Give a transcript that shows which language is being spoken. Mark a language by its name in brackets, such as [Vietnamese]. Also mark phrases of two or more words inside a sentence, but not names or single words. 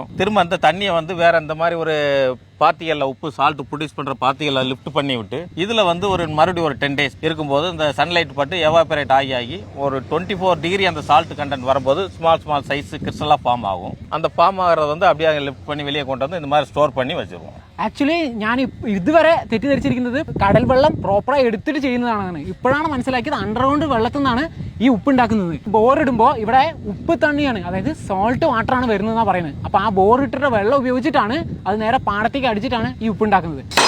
[Tamil] திரும்ப அந்த தண்ணியை வந்து வேற இந்த மாதிரி ஒரு பாத்திகளில் உப்பு [English] salt produce [Tamil] பண்ணுற பாத்திகளில் லிஃப்ட் பண்ணி விட்டு இதில் வந்து மறுபடியும் ஒரு 10 டேஸ் இருக்கும்போது இந்த சன்லைட் பட்டு எவாபரேட் ஆகி ஒரு 24 டிகிரி அந்த [English] salt content [Tamil] வரும்போது [English] small size [Tamil] கிறிஸ்டலாக ஃபார்ம் ஆகும். அந்த ஃபார்ம் ஆகிறது வந்து அப்படியே லிஃப்ட் பண்ணி வெளியே கொண்டு வந்து இந்த மாதிரி ஸ்டோர் பண்ணி வச்சிருவோம். [Malayalam] ആക്ച്വലി ഞാൻ ഇതുവരെ തെറ്റിദ്ധരിച്ചിരിക്കുന്നത് കടൽ വെള്ളം പ്രോപ്പറായി എടുത്തിട്ട് ചെയ്യുന്നതാണ്. ഇപ്പോഴാണ് മനസ്സിലാക്കിയത് അണ്ടർഗ്രൗണ്ട് വെള്ളത്തിൽ നിന്നാണ് ഈ ഉപ്പ് ഉണ്ടാക്കുന്നത്. ബോറിടുമ്പോൾ ഇവിടെ ഉപ്പ് തണ്ണിയാണ്, അതായത് [English] salt waterആണ് [Malayalam] വരുന്നതെന്നാണ് പറയുന്നത്. അപ്പോൾ ആ ബോറിട്ടിട്ട് വെള്ളം ഉപയോഗിച്ചിട്ടാണ് അത് നേരെ പാടത്തേക്ക് അടിച്ചിട്ടാണ് ഈ ഉപ്പ് ഉണ്ടാക്കുന്നത്.